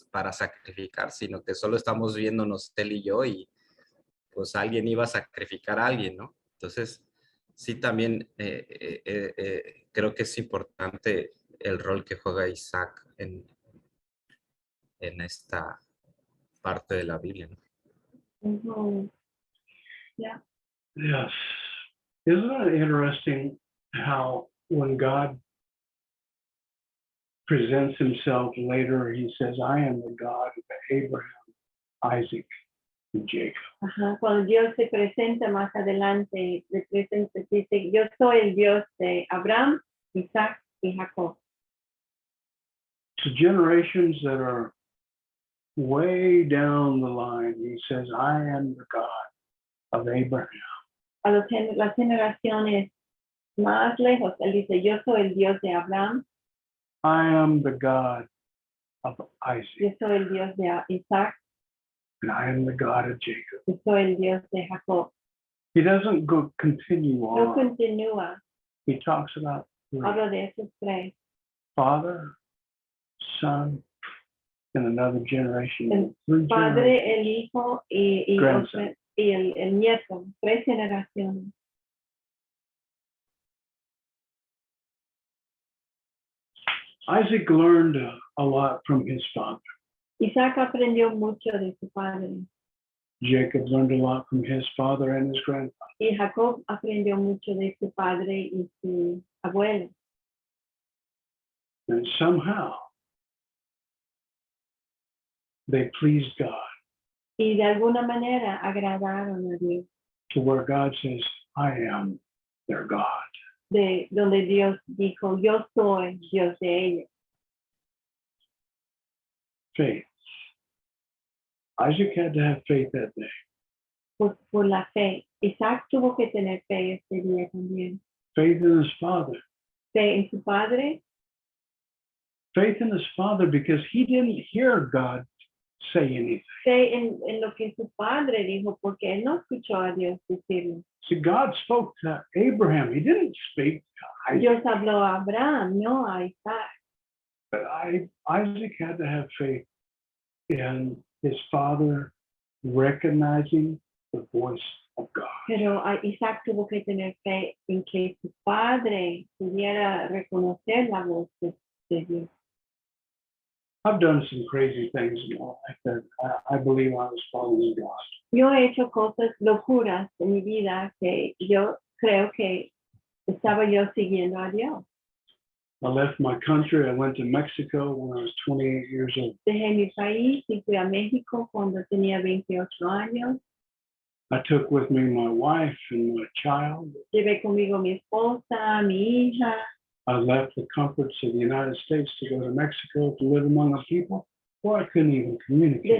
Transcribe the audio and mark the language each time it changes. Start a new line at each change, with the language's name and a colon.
Spanish: Para sacrificar, sino que solo estamos viéndonos él y yo y pues alguien iba a sacrificar a alguien, ¿no? Entonces, sí, también creo que es importante el rol que juega Isaac en esta parte de la Biblia, ¿no? Ujú. Yeah.
English: Yes. Isn't it interesting how when God presents himself later, he says, I am the God of Abraham, Isaac, and Jacob. Ajá.
Spanish: Cuando Dios se presenta más adelante, dice, yo soy el Dios de Abraham, Isaac y Jacob.
English: To generations that are way down the line, he says, I am the God of Abraham.
Spanish: A las generaciones más lejos, él dice, yo soy el Dios de Abraham,
English: I am the God of Isaac,
Spanish: yo soy el Dios de Isaac,
English: and I am the God of Jacob.
Spanish: yo soy el Dios de Jacob.
English: He doesn't continue
Spanish: No
English: on.
Spanish: continúa,
English: He talks about three:
Spanish: habla de esos tres.
English: Father, Son, and another generation.
Spanish: El
English: Three generations.
Spanish: Padre, el Hijo y
English: Grandson.
Spanish: el nieto, tres generaciones.
English: Isaac learned a lot from his father.
Spanish: Isaac aprendió mucho de su padre
English: Jacob learned a lot from his father and his grandfather.
Spanish: y Jacob aprendió mucho de su padre y su abuelo.
English: And somehow they pleased God
Spanish: Y de alguna manera agradaron a Dios,
English: to where God says, I am their God.
Spanish: de donde Dios dijo, yo soy Dios de ellos.
English: Faith. Isaac had to have faith that day.
Spanish: Por la fe. Isaac tuvo que tener fe este día también.
English: Faith in his father.
Spanish: Fe en su padre,
English: Faith in his father because he didn't hear God say anything.
Spanish: fe en lo que su padre dijo, porque él no escuchó a Dios decirlo.
English: See, God spoke to Abraham. He didn't speak to Isaac.
Spanish: Dios habló a Abraham, no a Isaac.
English: But Isaac had to have faith in his father recognizing the voice of God.
Spanish: Pero Isaac tuvo que tener fe en que su padre pudiera reconocer la voz de Dios.
English: I've done some crazy things in my life that I believe I was following God.
Spanish: Yo he hecho cosas locuras en mi vida que yo creo que estaba yo siguiendo a Dios.
English: I left my country. I went to Mexico when I was 28 years old.
Spanish: Dejé mi país y fui a México cuando tenía 28 años.
English: I took with me my wife and my child.
Spanish: Llevé conmigo mi esposa, mi hija.
English: I left the comforts of the United States to go to Mexico to live among a people where I couldn't even communicate.